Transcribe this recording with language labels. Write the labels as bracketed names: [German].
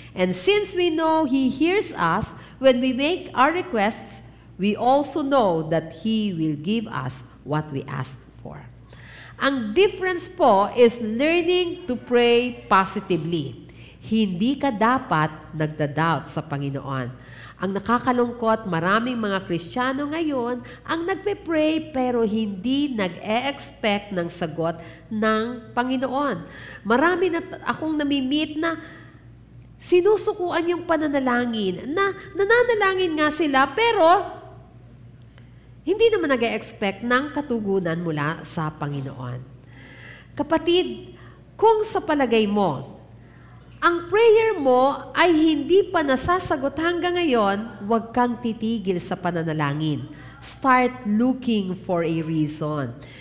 [English] And since we know He hears us when we make our requests, we also know that He will give us what we ask for. Ang difference po is learning to pray positively. [Filipino] Hindi ka dapat nagda-doubt sa Panginoon. Ang nakakalungkot, maraming mga Kristiyano ngayon ang nagpe-pray pero hindi nag-e-expect ng sagot ng Panginoon. Marami na akong namimit na sinusukuan yung pananalangin, na nananalangin nga sila pero hindi naman nag-e-expect ng katugunan mula sa Panginoon. Kapatid, kung sa palagay mo, ang prayer mo ay hindi pa nasasagot hanggang ngayon, huwag kang titigil sa pananalangin. [English] Start looking for a reason.